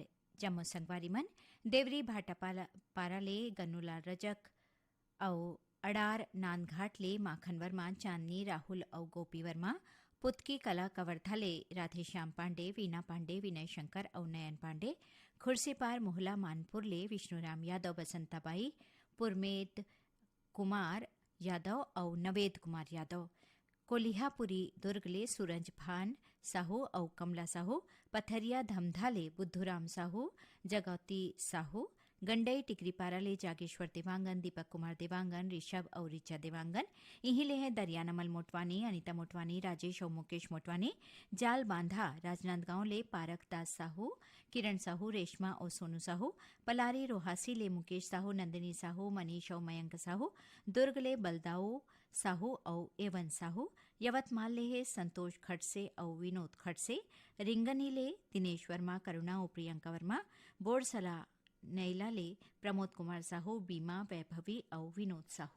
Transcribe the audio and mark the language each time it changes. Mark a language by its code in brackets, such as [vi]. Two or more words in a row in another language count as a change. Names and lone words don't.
[hne] जम्मू संगवारी मन देवरी भाटापाला पाराले गन्नूलाल रजक औ अडार नांदघाट ले माखन वर्मा चांदनी राहुल औ गोपी वर्मा पुतकी कला कवर्धा राधेश्याम पांडे वीना पांडे विनय शंकर और नयन पांडे खुर्सीपार मोहला मानपुर ले विष्णुराम यादव बसंताबाई पुरमेद कुमार यादव और नवेद कुमार यादव कोलिहापुरी दुर्ग ले सूरज भान साहू और कमला साहू पथरिया धमधा ले बुद्धूराम साहू जगौती साहू गंडई टिकरीपारा ले जागेश्वर देवांगन दीपक कुमार देवांगन ऋषभ और ऋचा देवांगन इही ले है दरियानमल मोटवानी अनिता मोटवानी राजेश और मुकेश मोटवानी जाल बांधा राजनांदगांव ले पारक दास साहू किरण साहू रेशमा और सोनू साहू पलारी रोहासी ले मुकेश साहू नंदिनी साहू मनीष और मयंक साहू दुर्ग ले बलदाऊ साहू और एवन साहू यवतमाल ले है संतोष खड़से और विनोद खड़से रिंगनी ले दिनेश वर्मा करुणा और प्रियंका वर्मा बोरसला नैला ले प्रमोद कुमार साहू बीमा वैभवी और विनोद साहू।